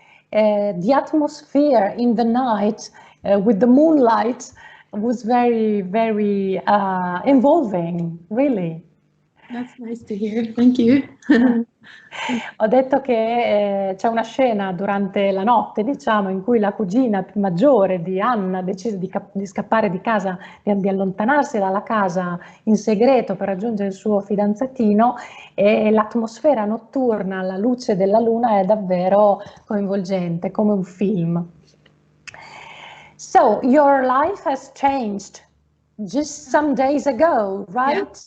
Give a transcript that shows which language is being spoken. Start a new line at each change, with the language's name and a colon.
English: The atmosphere in the night with the moonlight was very, very involving, really. That's nice to hear. Thank you.
Italian: Ho detto che c'è una scena durante la notte, diciamo, in cui la cugina maggiore di Anna decide di scappare di casa, di allontanarsi dalla casa in segreto per raggiungere il suo fidanzatino, e l'atmosfera notturna alla luce della luna è davvero coinvolgente, come un film.
English: So, your life has changed just some days ago, right?